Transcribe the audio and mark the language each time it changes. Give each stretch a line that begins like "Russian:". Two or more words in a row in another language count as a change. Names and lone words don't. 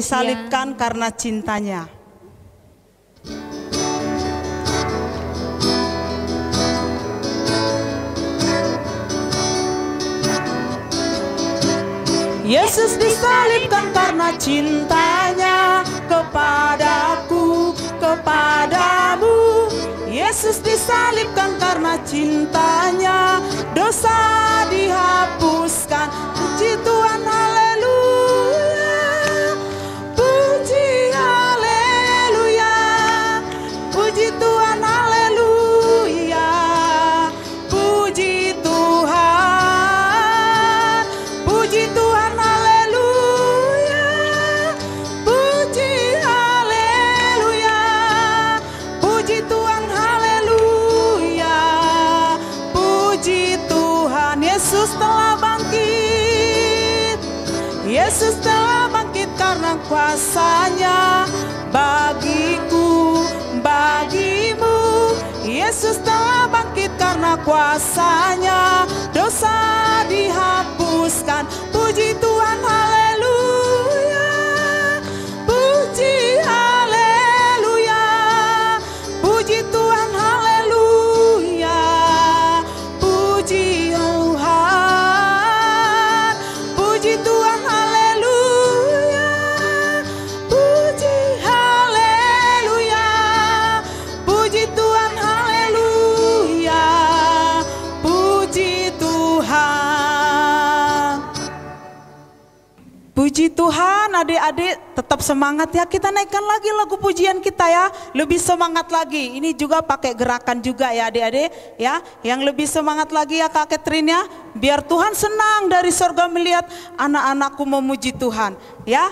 Indonesian: disalibkan karena cintanya. Yesus disalibkan karena cintanya kepadaku, kepadamu. Yesus disalibkan karena cintanya, dosa dihapuskan. Puji Tuhan, haleluya. Puji haleluya. Puji Tuhan, haleluya. Puji Tuhan. Puji Tuhan, haleluya. Puji haleluya. Puji Tuhan, haleluya. Puji Tuhan. Yesus telah bangkit. Yesus telah bangkit karena kuasanya bagiku, bagimu. Yesus telah bangkit karena kuasanya, dosa dihapuskan. Puji Tuhan, haleluya. Puji haleluya. Puji Tuhan, haleluya. Puji Tuhan. Puji Tuhan, haleluya. Puji haleluya. Puji Tuhan, haleluya. Puji Tuhan. Puji Tuhan, adik-adik tetap semangat ya. Kita naikkan lagi lagu pujian kita ya. Lebih semangat lagi. Ini juga pakai gerakan juga ya adik-adik ya. Yang lebih semangat lagi ya Kak Catherine ya. Biar Tuhan senang dari sorga melihat anak-anakku memuji Tuhan ya.